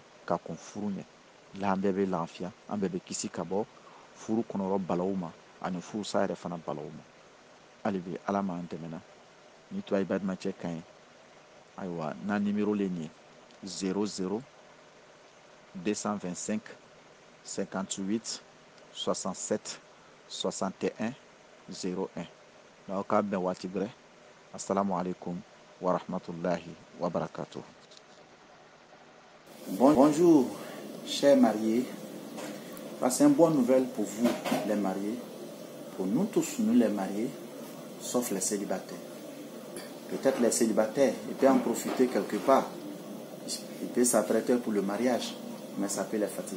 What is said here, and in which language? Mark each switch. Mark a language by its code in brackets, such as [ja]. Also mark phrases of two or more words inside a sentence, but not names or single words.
[bm] ka kɔn furu ɲɛ la an bɛɛ bɛ lafiya an bɛɛ bɛ kisi ka bɔ furu kɔnɔrɔ balawu ma ani furusa yɛrɛ fana balawu ma hali bi ala m'an dɛmɛ ni to a ye balimacɛ kan ye ayiwa n'a nimero le nin ye 00 225 58 67 61 01 n'aw k'a bɛn waati bɛrɛ [ar] السلام عليكم ورحمة الله وبركاته. [fr] Bonjour, chers mariés. C'est une bonne nouvelle pour vous, les mariés. Pour nous tous, nous les mariés, sauf les célibataires. Peut-être les célibataires, ils peuvent en profiter quelque part. Ils peuvent s'apprêter pour le mariage, mais ça peut les fatiguer.